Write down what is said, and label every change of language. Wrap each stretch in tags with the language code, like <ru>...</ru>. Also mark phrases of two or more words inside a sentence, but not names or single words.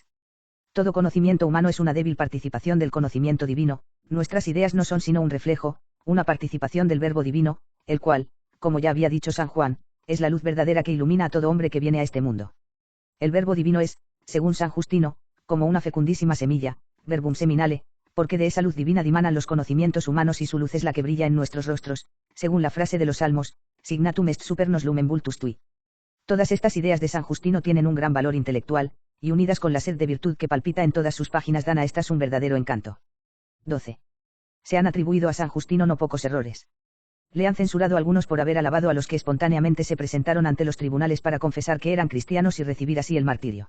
<es>Todo conocimiento humano es una débil participación del conocimiento divino, nuestras ideas no son sino un reflejo, una participación del verbo divino, el cual, como ya había dicho San Juan, es la luz verdadera que ilumina a todo hombre que viene a este mundo. El verbo divino es, según San Justino, como una fecundísima semilla,</es> <la>verbum seminale,</la> <es>porque de esa luz divina dimanan los conocimientos humanos y su luz es la que brilla en nuestros rostros, según la frase de los Salmos,</es> <la>signatum est super nos lumen vultus tui.</la> <es>Todas estas ideas de San Justino tienen un gran valor intelectual, y unidas con la sed de virtud que palpita en todas sus páginas dan a estas un verdadero encanto. 12. Se han atribuido a San Justino no pocos errores. Le han censurado algunos por haber alabado a los que espontáneamente se presentaron ante los tribunales para confesar que eran cristianos y recibir así el martirio.</es>